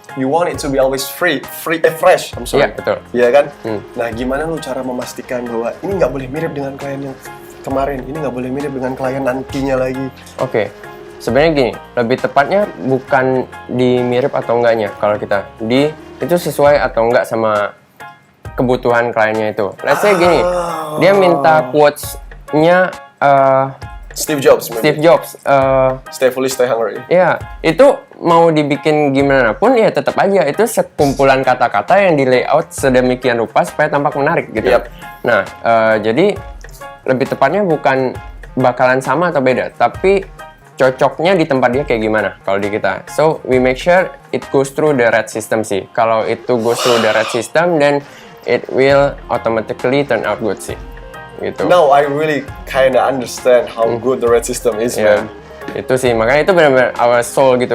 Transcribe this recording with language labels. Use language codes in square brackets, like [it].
[en] You want it to be always fresh. I'm sorry. [id] Iya, betul. Iya kan? Nah, gimana lo cara memastikan bahwa ini nggak boleh mirip dengan klien yang kemarin, ini nggak boleh mirip dengan klien nantinya lagi? Oke. Sebenarnya gini, lebih tepatnya bukan di mirip atau enggaknya. Kalau kita itu sesuai atau enggak sama kebutuhan kliennya itu. [en] Let's say [id] gini, dia minta quotes-nya [en] Steve Jobs, stay foolish, stay hungry. [id] Ya, itu mau dibikin gimana pun ya tetap aja itu sekumpulan kata-kata yang di layout sedemikian rupa supaya tampak menarik gitu. Nah, jadi lebih tepatnya bukan bakalan sama atau beda, tapi cocoknya di tempat dia kayak gimana kalau di kita. [en] So we make sure it goes through the red system sih. [id] Kalau itu [en] goes through the red system, then it will automatically turn out good [id] sih. Gitu. [en] Now I really kinda understand how good the red system is, man. [id] Itu sih, makanya itu benar-benar [en] our soul [id] gitu.